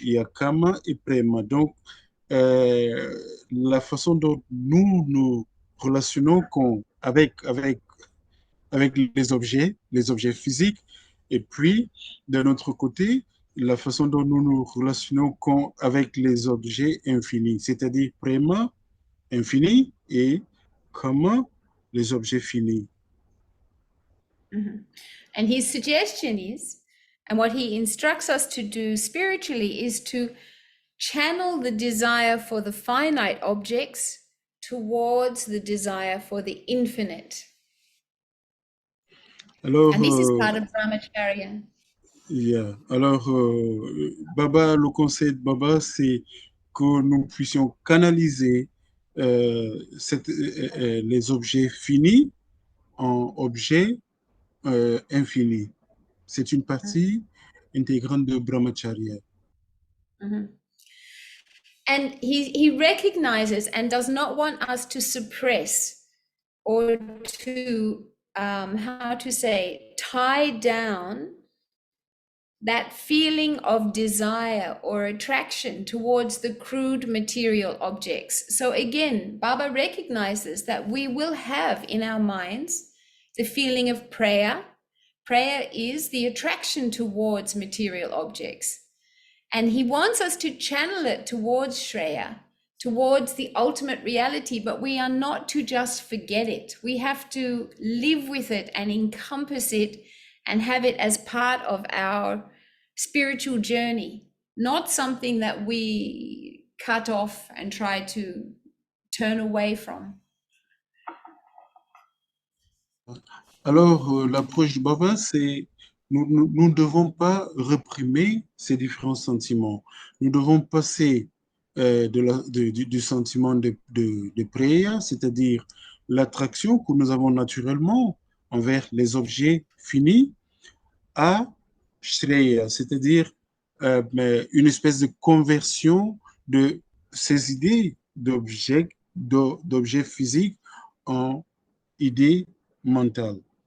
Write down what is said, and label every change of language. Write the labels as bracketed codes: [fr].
[fr] Il y a Kama et Prema. Donc, euh, la façon dont nous nous relationnons avec les objets physiques, et puis, d'un autre côté, la façon dont nous nous relationnons avec les objets infinis, c'est-à-dire Prema, infini, et Kama, les objets finis. Mhm. [en] And his suggestion is, and what he instructs us to do spiritually, is to channel the desire for the finite objects towards the desire for the infinite. [fr] Alors, [en] And this is part of brahmacharya. yeah. [fr] Alors, Baba, le conseil de Baba, c'est que nous puissions canaliser les objets finis en objets infinis. C'est une partie intégrante de Brahmacharya. Mhm. [en] And he recognizes and does not want us to suppress or to, how to say, tie down that feeling of desire or attraction towards the crude material objects. So again, Baba recognizes that we will have in our minds the feeling of prayer. Prayer is the attraction towards material objects. And he wants us to channel it towards Shreya, towards the ultimate reality, but we are not to just forget it. We have to live with it and encompass it and have it as part of our spiritual journey, not something that we cut off and try to turn away from. [fr] Alors, l'approche du Baba, c'est nous ne devons pas réprimer ces différents sentiments. Nous devons passer du sentiment de prière, c'est-à-dire l'attraction que nous avons naturellement envers les objets finis, à Shreya, c'est-à-dire une espèce de conversion de ces idées d'objets physiques en idées mentales.